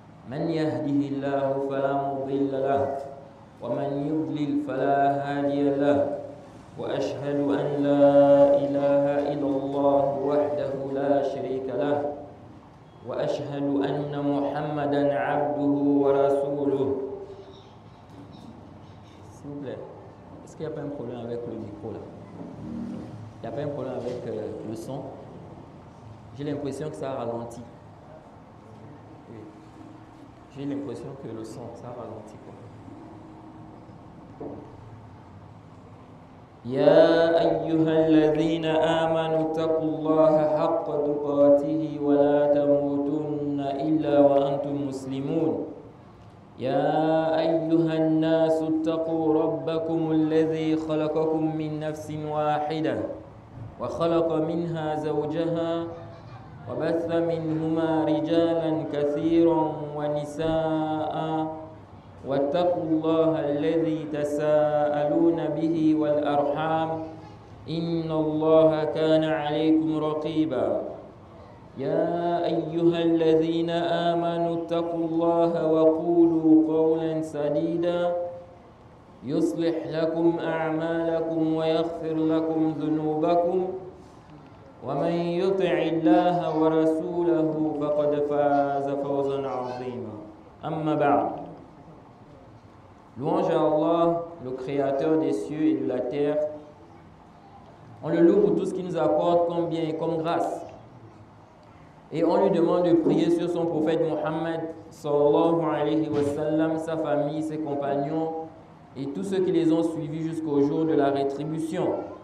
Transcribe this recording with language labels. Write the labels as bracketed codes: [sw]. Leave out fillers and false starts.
[ar] من يهده الله فلا مضل له ومن يضلل فلا هادي له، وأشهد أن لا إله إلا الله وحده لا شريك له، وأشهد أن محمدا عبده ورسوله. [fr] S'il vous plaît, est-ce qu'il n'y a pas un problème avec le micro là? Il n'y a pas un problème avec le son? J'ai l'impression que ça ralentit. Oui. J'ai l'impression que le son, ça ralentit quoi. [ar] يا أيها الذين آمنوا اتقوا الله حق تقاته ولا تموتن إلا وأنتم مسلمون. يا أيها الناس اتقوا ربكم الذي خلقكم من نفس واحدة وخلق منها زوجها وبث منهما رجالا كثيرا ونساء واتقوا الله الذي تساءلون به والأرحام إن الله كان عليكم رقيبا. يا أيها الذين آمنوا اتقوا الله وقولوا قولا سديدا يصلح لكم أعمالكم ويغفر لكم ذنوبكم، ومن يطع الله ورسوله فقد فاز فوزا عظيما. أما بعد. [fr] Louange à Allah, le créateur des cieux et de la terre. On le loue pour tout ce qu'il nous apporte comme bien et comme grâce. Et on lui demande de prier sur son prophète Mohammed sallallahu alayhi wa sallam, sa famille, ses compagnons et tous ceux qui les ont suivis jusqu'au jour de la rétribution.